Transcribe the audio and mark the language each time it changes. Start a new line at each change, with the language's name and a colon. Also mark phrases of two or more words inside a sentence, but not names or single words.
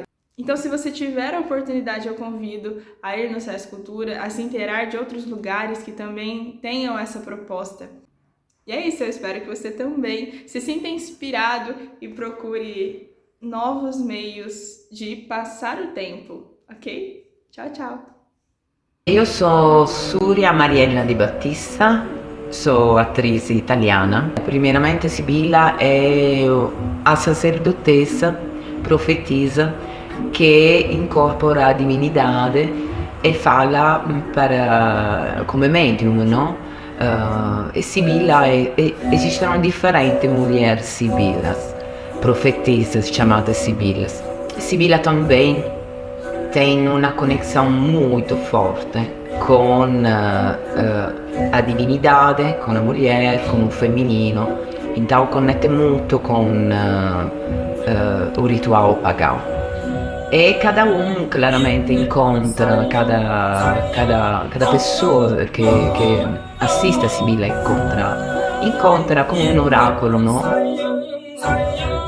Portuguese: Então, se você tiver a oportunidade, eu convido a ir no Sesc Cultura, a se inteirar de outros lugares que também tenham essa proposta. E é isso, eu espero que você também se sinta inspirado e procure novos meios de passar o tempo, ok? Tchau, tchau!
Italian: Io sono Surya Mariella Di Battista, sono attrice italiana.
Portuguese: Primeiramente Sibilla è a sacerdotessa, profetisa, che incorpora a divinidade e fala come medium, no? E Sibilla
Italian: esistono differenti
Portuguese: mulheres sibilas, profetisas chamadas sibilas. Sibilla também tem uma conexão muito forte com a divinidade, com a mulher, com o feminino, então connette muito com o ritual pagão. E cada claramente incontra, cada pessoa che assiste a Sibilla
Italian: incontra come un oracolo,
Portuguese: no?